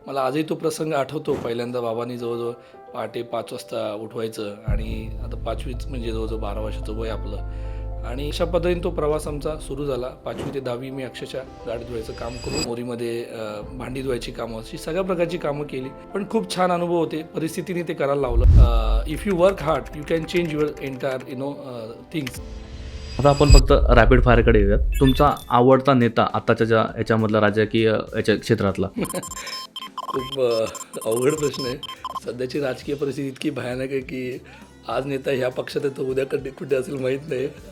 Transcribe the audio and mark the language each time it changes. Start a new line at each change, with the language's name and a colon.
Marathi: मला आजही तो प्रसंग आठवतो. पहिल्यांदा बाबांनी जवळजवळ पहाटे 5 वाजता उठवायचं आणि आता 5वीच म्हणजे जवळजवळ 12 वर्षाचं वय आपलं आणि अशा पद्धतीने तो प्रवास आमचा सुरू झाला. 5वी ते 10वी मी अक्षरशः गाडी धुवायचं काम करून मोरीमध्ये भांडी धुवायची कामं अशी सगळ्या प्रकारची कामं केली. पण खूप छान अनुभव होते. परिस्थितीने ते करायला लावलं.
English: If you work hard you can change your entire things.
Marathi: आता आपण फक्त रॅपिड फायरकडे येऊयात. तुमचा आवडता नेता आताच्या ज्या याच्यामधला राजकीय याच्या क्षेत्रातला? खूप अवघड प्रश्न आहे. सध्याची राजकीय परिस्थिती इतकी भयानक आहे की आज नेता ह्या पक्षात आहे तर उद्या कुठे असेल माहीत नाही.